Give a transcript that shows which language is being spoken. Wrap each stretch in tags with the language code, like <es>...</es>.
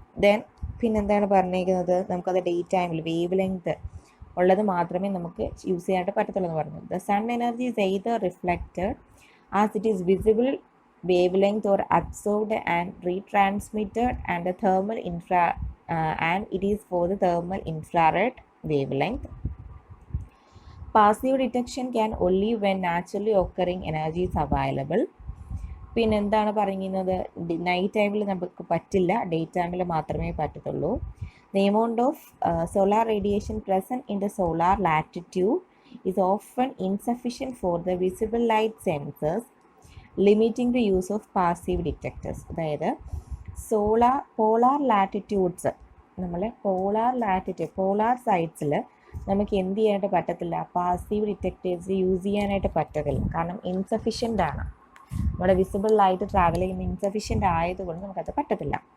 <ml>Then പിന്നെന്താണ് പറഞ്ഞേക്കുന്നത്, നമുക്കത് ഡേ ടൈമിൽ വേവ് ലെങ്ത് ഉള്ളത് മാത്രമേ നമുക്ക് യൂസ് ചെയ്യാനായിട്ട് പറ്റത്തുള്ളൂ എന്ന് പറഞ്ഞു.</ml> <en>The sun energy is either reflected as it is visible wave length or absorbed and retransmitted and the thermal and it is for the thermal infrared wavelength. Passive detection can only when naturally occurring energy is available.</en> <ml>പിന്നെ എന്താണ് പറയുന്നത്, night ടൈമിൽ നമുക്ക് പറ്റില്ല, day ടൈമിൽ മാത്രമേ പറ്റത്തുള്ളൂ.</ml> <en>The amount of solar radiation present in the solar latitude is often insufficient for the visible light sensors, limiting the use of passive detectors.</en> <ml>അതായത് പോളാർ ലാറ്റിറ്റ്യൂഡ്സ്, നമ്മൾ പോളാർ സൈഡ്സിൽ നമുക്ക് എന്ത് ചെയ്യാനായിട്ട് പറ്റത്തില്ല, പാസീവ് ഡിറ്റക്ടേഴ്സ് യൂസ് ചെയ്യാനായിട്ട് പറ്റത്തില്ല. കാരണം ഇൻസഫിഷ്യൻ്റ് ആണ്, നമ്മുടെ വിസിബിൾ ലൈറ്റ് ട്രാവൽ ചെയ്യുന്ന ഇൻസഫിഷ്യൻ്റ് ആയതുകൊണ്ട് നമുക്കത് പറ്റത്തില്ല.</ml>